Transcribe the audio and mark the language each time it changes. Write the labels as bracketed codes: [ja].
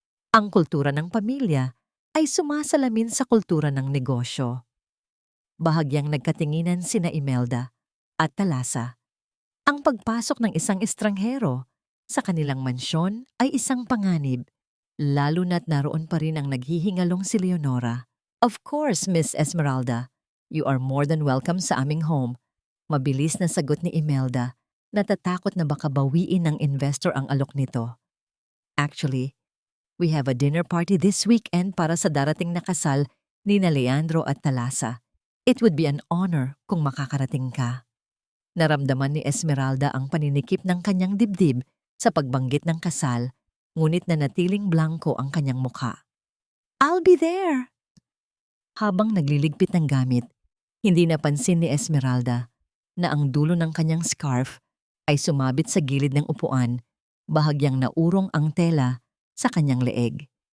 [tl] Ang kultura ng pamilya ay sumasalamin sa kultura ng negosyo. Bahagyang nagkatinginan sina Imelda at Talasa. Ang pagpasok ng isang estranghero sa kanilang mansyon ay isang panganib, lalo na't naroon pa rin ang naghihingalong si Leonora. [en] Of course, Miss Esmeralda, you are more than welcome [tl] sa aming [en] home. [tl] Mabilis na sagot ni Imelda, natatakot na baka bawiin ng investor ang alok nito. Actually, we have a dinner party this weekend para sa darating na kasal ni Leandro at Talasa. It would be an honor kung makakarating ka. Naramdaman ni Esmeralda ang paninikip ng kanyang dibdib sa pagbanggit ng kasal, ngunit nanatiling blanko ang kanyang mukha. [en] I'll be there! [tl] Habang nagliligpit ng gamit, hindi napansin ni Esmeralda na ang dulo ng kanyang scarf ay sumabit sa gilid ng upuan, bahagyang naurong ang tela sa kanyang leeg.